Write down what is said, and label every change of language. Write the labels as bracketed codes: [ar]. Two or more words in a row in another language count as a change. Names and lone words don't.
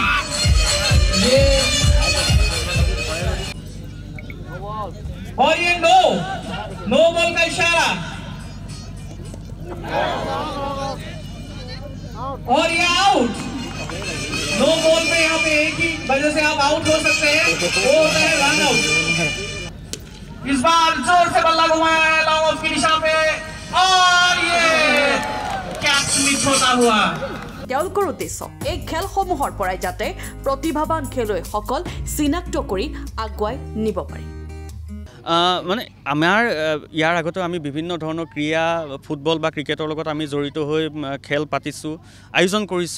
[hi] ये और ये [en] no ball [hi] का इशारा और ये आउट। [en] no ball [hi] पे यहाँ पे एक ही वजह से आप आउट हो सकते हैं, वो होता है [en] run out. [hi] इस बार जोर से बल्ला घुमाया है [en] long off [hi] की दिशा पे और ये [en] catch miss [hi] होता हुआ। [as] তেওঁলোকৰ উদ্দেশ্য এই খেলসমূহৰ পৰাই যাতে প্ৰতিভাৱান খেলুৱৈসকল চিনাক্ত কৰি আগুৱাই নিব পাৰি। মানে আমাৰ ইয়াৰ আগতে আমি বিভিন্ন ধৰণৰ ক্ৰীড়া ফুটবল বা ক্ৰিকেটৰ লগত আমি জড়িত হৈ খেল পাতিছোঁ, আয়োজন কৰিছোঁ।